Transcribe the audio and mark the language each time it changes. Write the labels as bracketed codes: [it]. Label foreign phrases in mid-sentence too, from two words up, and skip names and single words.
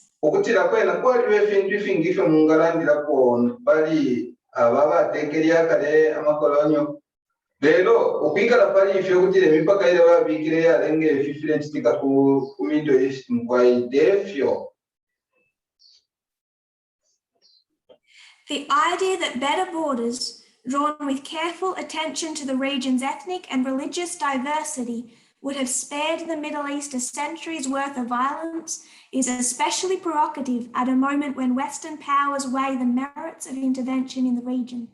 [bem] Okutira kwena kwaliwo efintu ifingi ife mungalandira kwona bali ababatekerya kale amakolonyo lero okwikala pali ife okutira emipaka ile babikire yalenge efifire chitika ku Middle East mukwaidefyo. [en] The idea that better borders, drawn with careful attention to the region's ethnic and religious diversity, would have spared the Middle East a century's worth of violence is especially provocative at a moment when Western powers weigh the merits of intervention in the region.